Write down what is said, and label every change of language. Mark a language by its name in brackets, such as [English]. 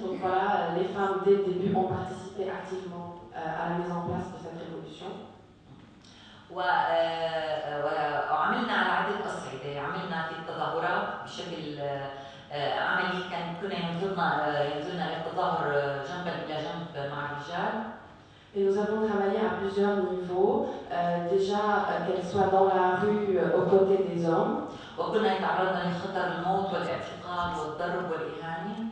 [French] Donc voilà, les femmes dès le début ont participé activement à la mise en place de cette révolution. [Arabic] وعملنا على عدة أصعدة، عملنا في التظاهرات بشكل عملي، كنا ينزلنا للتظاهر جنبا إلى جنب مع الرجال. [French] Et nous avons travaillé à plusieurs niveaux, déjà qu'elles soient dans la rue aux côtés des hommes. [Arabic] وكنا يتعرضن لخطر الموت والاعتقال والضرب والإهانة.